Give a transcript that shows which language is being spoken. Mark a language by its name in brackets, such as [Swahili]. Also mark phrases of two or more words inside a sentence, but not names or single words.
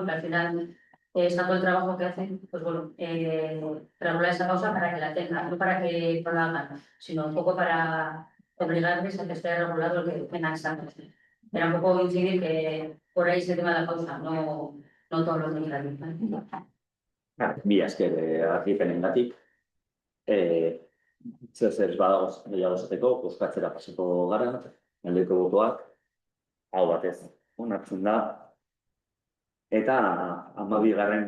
[Spanish] Que al final es tanto el trabajo que hacen, pues bueno, regular esa pausa para que la tengan, no para que no la hagan, sino un poco para obligarles a que esté regulado el que tengan esa pausa. Era un poco incidir que por ahí se tema de la pausa, no todos los días. [Basque] Mila esker argipenengatik. Zer badagoz gehiago esateko, bozkatzera pasako gara, aldeko botoak, hau batez onartzen da. Eta 12.